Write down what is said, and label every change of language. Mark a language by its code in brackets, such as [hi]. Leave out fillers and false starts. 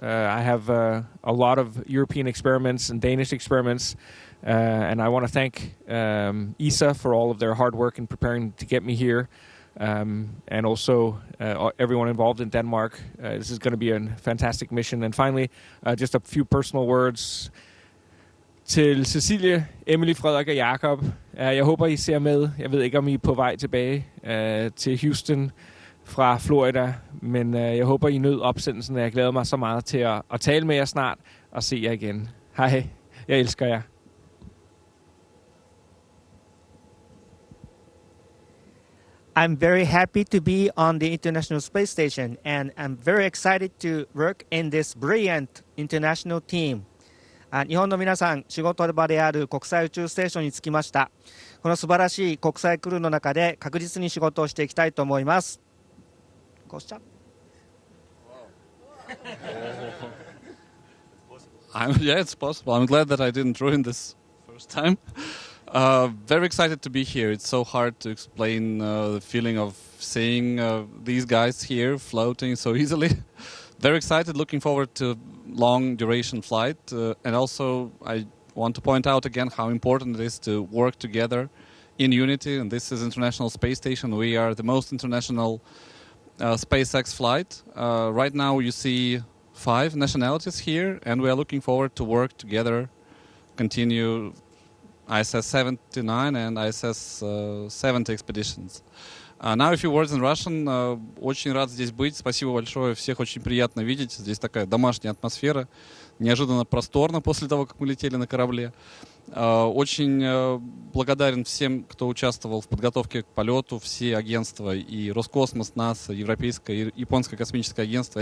[en] I have a lot of European experiments and Danish experiments, and I want to thank ESA for all of their hard work in preparing to get me here, and also everyone involved in Denmark. This is going to be a fantastic mission. And finally, just a few personal words. [da] Til Cecilie, Emily, Frederik og Jakob. Jeg håber, I ser med. Jeg ved ikke, om I er på vej tilbage til Houston fra Florida, men jeg håber, I nød opsendelsen, og jeg glæder mig så meget til at tale med jer snart og se jer igen. Hej, jeg elsker jer. [en] I'm very happy to be on the International Space Station, and I'm very excited to work in this brilliant international team. [ja] 日本の皆さん、仕事場である国際宇宙ステーションに着きました。この素晴らしい国際クルーの中で確実に仕事をしていきたいと思います。 [en] Yeah, it's possible. I'm glad that I didn't ruin this first time. Very excited to be here. It's so hard to explain the feeling of seeing these guys here floating so easily. Very excited, looking forward to long duration flight. And also I want to point out again how important it is to work together in unity. And this is International Space Station. We are the most international SpaceX flight. Right now you see 5 nationalities here, and we are looking forward to work together, continue ISS 79 and ISS 70 expeditions. Now a few words in Russian. [ru] Очень рад здесь быть. Спасибо большое. Всех очень приятно видеть. Здесь такая домашняя атмосфера. Неожиданно просторно после того, как мы летели на корабле. Очень благодарен всем, кто участвовал в подготовке к полету. Все агентства, и Роскосмос, НАСА, Европейское и Японское космическое агентство.